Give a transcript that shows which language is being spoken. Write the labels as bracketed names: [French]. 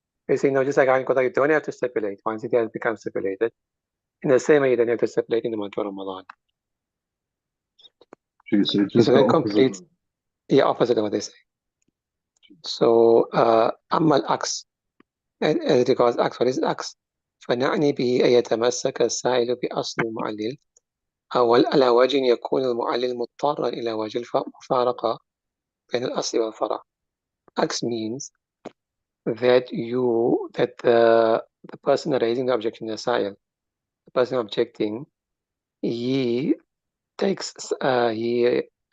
[English] They're saying no, just like how in Qadha you don't have to stipulate once it has become stipulated. In the same way, you don't have to stipulate in the month of Ramadan. So Okay, so the that opposite. completes the opposite of what they say. So, Amal Aks, as regards Aks, what is Aks? [Arabic] فنعني به أن يتمسك السائل بأصل المعلل أو على وجه يكون المعلل مضطرا إلى وجه المفارقة بين الأصل والفرع. [English] Aks means that the person raising the objection, the sa'il, the person objecting, he takes he